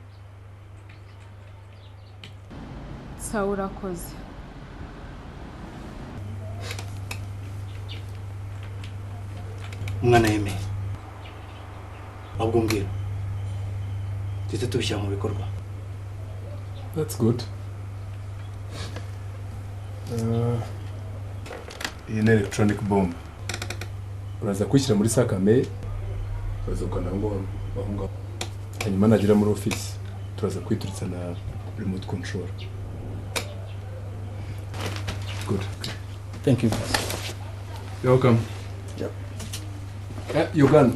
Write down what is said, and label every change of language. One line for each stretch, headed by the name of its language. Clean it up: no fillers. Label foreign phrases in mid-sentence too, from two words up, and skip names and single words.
Kinyarwanda: Sawa urakoze. Umwana yemeye. Ahubwo mbwira. duhita tubishyira mu bikorwa.
English: That's good.
Kinyarwanda: Iyi ni
English: electronic bomb.
Kinyarwanda: Uraza kwishyira muri sakame, uraza ukana ngo bahunga. Hanyuma nagera muri office, turaza kwituritsa na
English: remote control. Good. Thank you. You're welcome. Yep. Your gun.